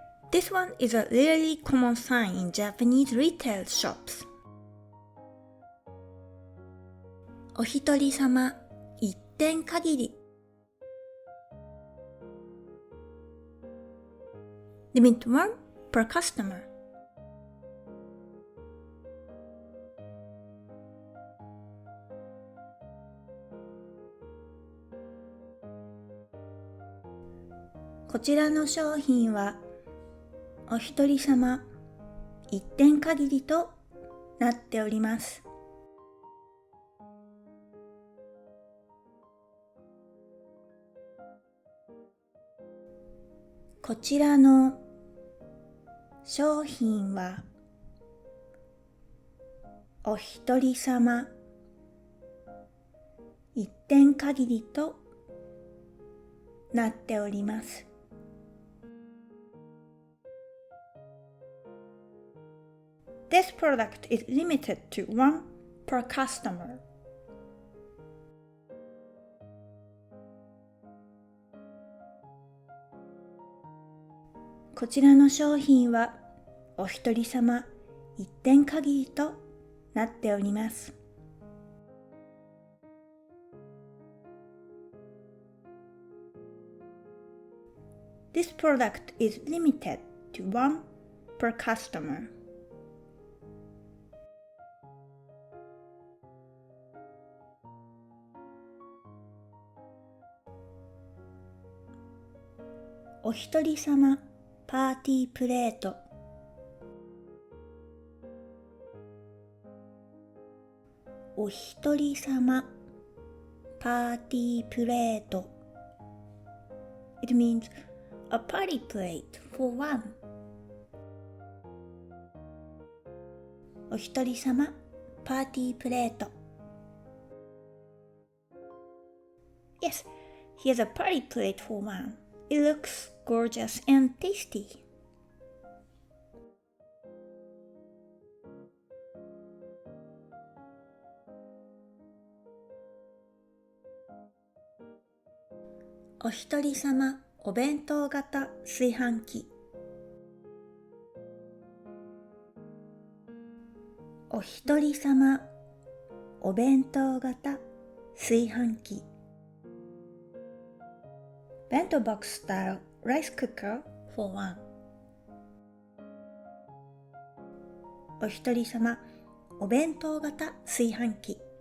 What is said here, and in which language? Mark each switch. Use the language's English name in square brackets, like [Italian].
[English] This one is a really common sign in Japanese retail shops. [Japanese] おひとりさま、一点限り。 [English] Limit 1 per customer. [Japanese] こちらの商品は、おひとりさま、一点限りとなっております。こちらの商品はおひとりさま一点限りとなっております。 [English] This product is limited to 1 per customer. [Japanese] こちらの商品はおひとりさま一点限りとなっております。 [English] This product is limited to 1 per customer. [Japanese] おひとりさまパーティープレート。おひとりさまパーティープレート。 [English] It means a party plate for one. [Japanese] おひとりさまパーティープレート。 [English] Yes, here's a party plate for one. It looks gorgeous and tasty. [Japanese] おひとりさまお弁当型炊飯器。おひとりさまお弁当型炊飯器 [English] Bento box style rice cooker for one [Japanese] おひとりさまお弁当型炊飯器